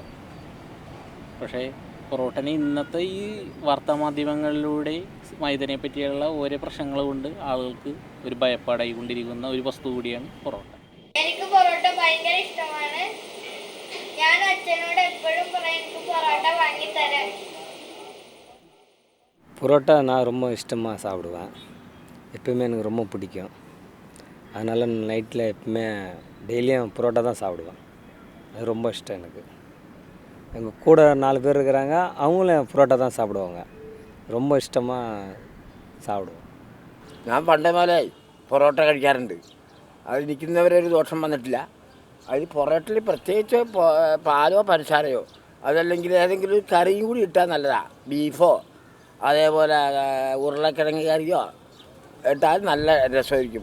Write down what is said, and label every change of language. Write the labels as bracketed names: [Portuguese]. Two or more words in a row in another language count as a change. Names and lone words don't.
[Malayalam] പക്ഷേ പൊറോട്ടനെ ഇന്നത്തെ ഈ വാർത്താമാധ്യമങ്ങളിലൂടെ മൈദനെ പറ്റിയുള്ള ഓരോ പ്രശ്നങ്ങൾ കൊണ്ട് ആളുകൾക്ക് ഒരു ഭയപ്പാടായി കൊണ്ടിരിക്കുന്ന ഒരു വസ്തു കൂടിയാണ് പൊറോട്ട. എനിക്ക് പൊറോട്ട ഭയങ്കര ഇഷ്ടമാണ്. ഞാൻ അച്ഛനോട് എപ്പോഴും പറയും എനിക്ക് പൊറോട്ട വാങ്ങിത്തരാൻ. [Tamil] புரோட்டா நான் ரொம்ப இஷ்டமாக சாப்பிடுவேன். எப்போயுமே எனக்கு ரொம்ப பிடிக்கும். அதனால் நைட்டில் எப்பவுமே டெய்லியும் புரோட்டா தான் சாப்பிடுவேன். அது ரொம்ப இஷ்டம் எனக்கு. எங்கள் கூட 4 பேர் இருக்கிறாங்க, அவங்களும் புரோட்டா தான் சாப்பிடுவாங்க. ரொம்ப இஷ்டமாக சாப்பிடுவோம். [Malayalam] ഞാൻ പണ്ടേ മുതലേ പൊറോട്ട കഴിക്കാറുണ്ട്. അത് നിൽക്കുന്നവരൊരു ദോഷം വന്നിട്ടില്ല. അതിൽ പൊറോട്ടയിൽ പ്രത്യേകിച്ച് പാലോ പഞ്ചസാരയോ അതല്ലെങ്കിൽ ഏതെങ്കിലും ഒരു കറിയും കൂടി ഇട്ടാൽ നല്ലതാണ്. ബീഫോ അതേപോലെ ഉരുളക്കിഴങ്ങ് കറിയോ ഇട്ടാൽ നല്ല രസമായിരിക്കും.